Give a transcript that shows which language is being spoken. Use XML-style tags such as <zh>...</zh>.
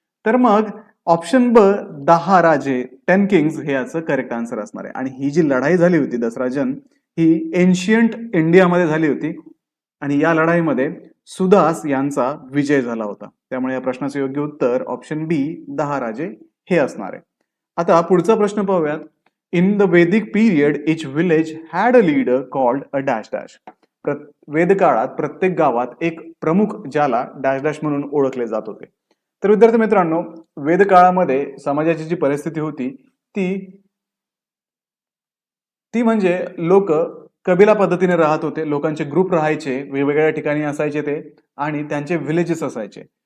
<mr>तर मग ऑप्शन ब 10 राजे, 10 किंग्स हे याचं करेक्ट आन्सर असणार आहे. आणि ही जी लढाई झाली होती दसराजन, ही एन्शियंट इंडियामध्ये झाली होती आणि या लढाईमध्ये सुदास यांचा विजय झाला होता. त्यामुळे या प्रश्नाचं योग्य उत्तर ऑप्शन बी 10 राजे हे असणार आहे. आता पुढचा प्रश्न पाहूयात.</mr> <en>In the Vedic period each village had a leader called a dash dash.</en> <mr>वेद काळात प्रत्येक गावात एक प्रमुख ज्याला डॅश डॅश म्हणून ओळखले जात होते. तर विद्यार्थी मित्रांनो, वेद काळामध्ये समाजाची जी परिस्थिती होती ती म्हणजे लोक कबिला पद्धतीने राहत होते. लोकांचे ग्रुप राहायचे, वेगवेगळ्या ठिकाणी असायचे ते, आणि त्यांचे विलेजेस असायचे.</mr>